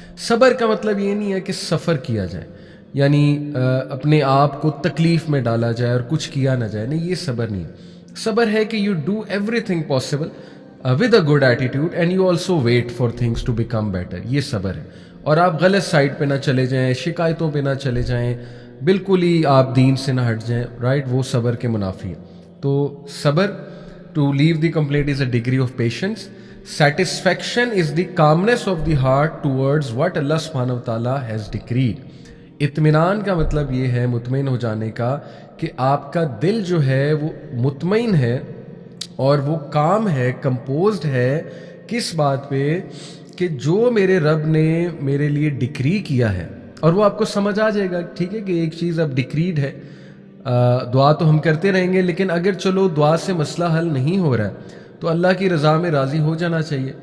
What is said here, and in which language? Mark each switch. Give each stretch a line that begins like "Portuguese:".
Urdu: صبر کا مطلب یہ نہیں ہے کہ سفر کیا جائے، یعنی اپنے آپ کو تکلیف میں ڈالا جائے اور کچھ کیا نہ جائے. نہیں، یہ صبر نہیں ہے. صبر ہے کہ
English: You do everything possible with a good attitude and you also wait for things to become better.
Urdu: یہ صبر ہے. اور آپ غلط سائڈ پہ نہ چلے جائیں، شکایتوں پہ نہ چلے جائیں، بالکل ہی آپ دین سے نہ ہٹ جائیں. رائٹ، وہ صبر کے منافی ہے. تو صبر
English: To leave the complaint is a degree of patience. Satisfaction is the calmness of the heart towards what Allah subhanahu wa ta'ala has decreed.
Urdu: اطمینان کا مطلب یہ ہے مطمئن ہو جانے کا کہ آپ کا دل جو ہے وہ مطمئن ہے اور وہ کام ہے، کمپوزڈ ہے کس بات پہ کہ جو میرے رب نے میرے لیے ڈکری کیا ہے. اور وہ آپ کو سمجھ آ جائے گا ٹھیک ہے کہ ایک چیز اب ڈکریڈ ہے. دعا تو ہم کرتے رہیں گے، لیکن اگر چلو دعا سے مسئلہ حل نہیں ہو رہا ہے تو اللہ کی رضا میں راضی ہو جانا چاہیے.